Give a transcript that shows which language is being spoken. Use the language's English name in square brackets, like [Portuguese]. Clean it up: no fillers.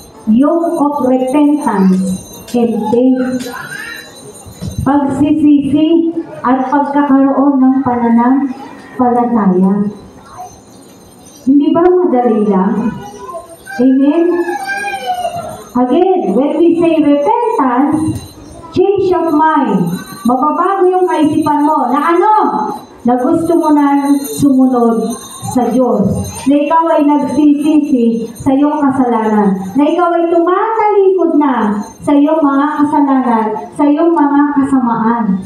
[English] Yoke of repentance and faith. [Filipino] Pagsisisi at pagkakaroon ng pananampalataya. Hindi ba madali lang? Amen? [English] Again, when we say repentance, change of mind. [Filipino] Mababago yung kaisipan mo na ano? Na gusto mo na sumunod sa Diyos. Na ikaw ay nagsisisi sa iyong kasalanan. Na ikaw ay tumatalikod na sa iyong mga kasalanan, sa iyong mga kasamaan.